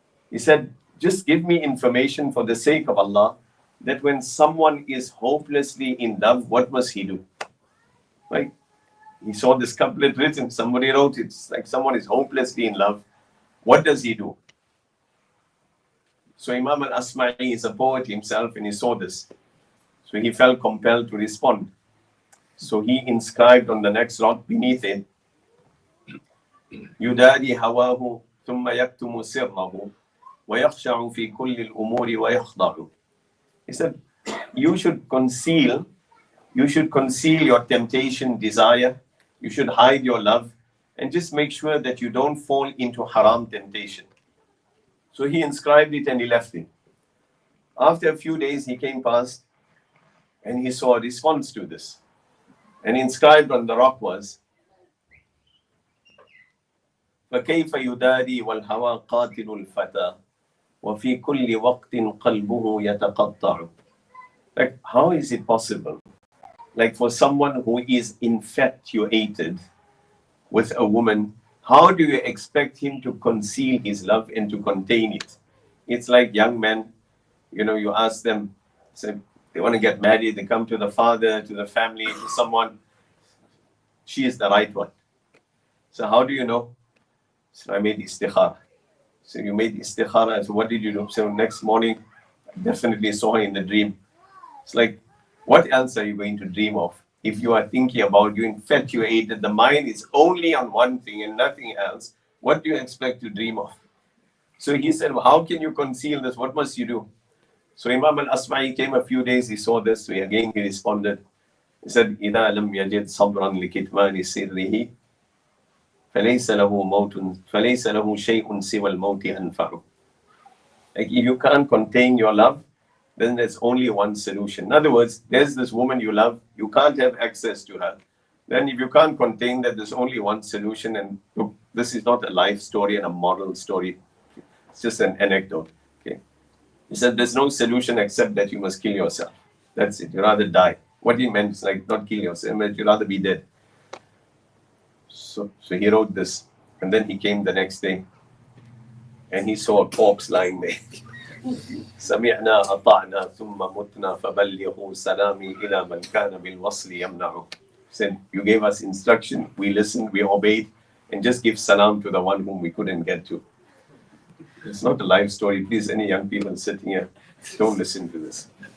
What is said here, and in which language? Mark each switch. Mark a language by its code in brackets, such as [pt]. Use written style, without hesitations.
[en] He said, just give me information for the sake of Allah, that when someone is hopelessly in love, what must he do? Right? He saw this couplet written, somebody wrote it. It's like someone is hopelessly in love. What does he do? So Imam al-Asma'i is a poet himself, and he saw this. So he felt compelled to respond. So he inscribed on the next rock beneath it, [ar] يداري هواه ثم يكتم سره ويخشع في كل الأمور ويخضع. [en] He said, you should conceal your temptation, desire. You should hide your love, and just make sure that you don't fall into haram temptation. So he inscribed it and he left it. After a few days, he came past and he saw a response to this. And inscribed on the rock was, [ar] فكيف يداري والهوى قاتل الفتى وفي كل وقت قلبه يتقطع. [en] Like, how is it possible? Like, for someone who is infatuated with a woman, how do you expect him to conceal his love and to contain it? It's like young men, you ask them, say they want to get married, they come to the father, to the family, to someone, she is the right one. So how do you know? So I made istikhara. So you made istikhara. So what did you do? So next morning, I definitely saw her in the dream. It's like, what else are you going to dream of? If you are thinking about, you infatuated, the mind is only on one thing and nothing else, what do you expect to dream of? So he said, well, how can you conceal this? What must you do? So Imam al-Asma'i came a few days, he saw this, so he responded. He said, [ar] إِذَا لَمْ يَجِدْ صَبْرًا لِكِتْمَانِ سِرِّهِ فليس له شيء سوى الموت أنفع. [en] Like, if you can't contain your love, then there's only one solution. In other words, there's this woman you love, you can't have access to her. Then if you can't contain that, there's only one solution. And look, this is not a life story and a moral story. It's just an anecdote. Okay. He said there's no solution except that you must kill yourself. That's it. You rather die. What he meant is like not kill yourself, but you rather be dead. So he wrote this, and then he came the next day, and he saw a corpse lying there. [ar] سمعنا أطعنا ثم متنا فبلغوا سلامي إلى من كان بالوصل يمنع. [en] Said, you gave us instruction, we listened, we obeyed, and just give salam to the one whom we couldn't get to. It's not a life story. Please, any young people sitting here, don't listen to this.